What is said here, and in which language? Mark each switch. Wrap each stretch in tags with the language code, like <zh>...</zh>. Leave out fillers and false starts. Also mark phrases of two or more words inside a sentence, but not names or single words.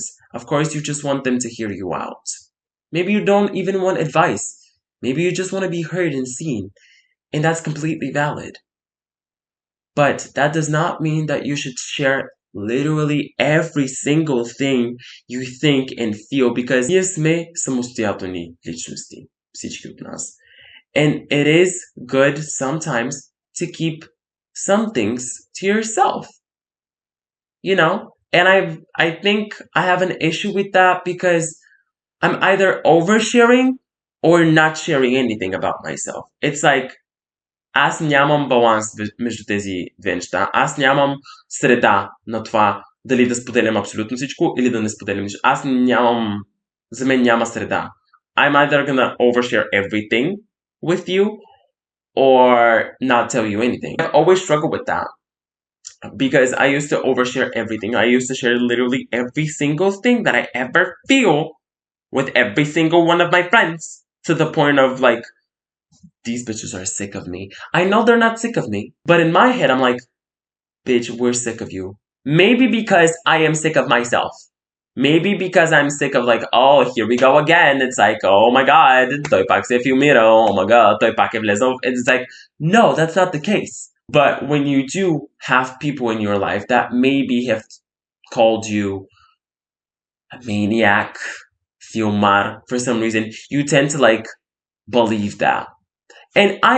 <en>Of course you just want them to hear you out. Maybe you don't even want advice. Maybe you just want to be heard and seen. And that's completely valid. But that does not mean that you should share literally every single thing you think and feel, because</en> <bg>ние сме самостоятелни личности, всички от нас.</bg> <en>And it is good sometimes to keep some things to yourself. And I think I have an issue with that because I'm either oversharing or not sharing anything about myself. It's like,</en> <bg>аз нямам баланс между тези две неща. Аз нямам среда на това дали да споделям абсолютно всичко или да не споделям нищо. За мен няма среда.</bg> <en>I'm either gonna overshare everything with you or not tell you anything. I've always struggled with that because I used to overshare everything. I used to share literally every single thing that I ever feel with every single one of my friends, to the point of like, these bitches are sick of me. I know they're not sick of me, but in my head, I'm like, bitch, we're sick of you. Maybe because I am sick of myself. Maybe because I'm sick of like, oh, here we go again. It's like, oh my God,</en> <bg>той пак се филмира.</bg> <en>Oh my God,</en> <bg>той пак е влезъл.</bg> <en>It's like, no, that's not the case. But when you do have people in your life that maybe have called you a maniac, filmar, for some reason, you tend to like believe that.</en>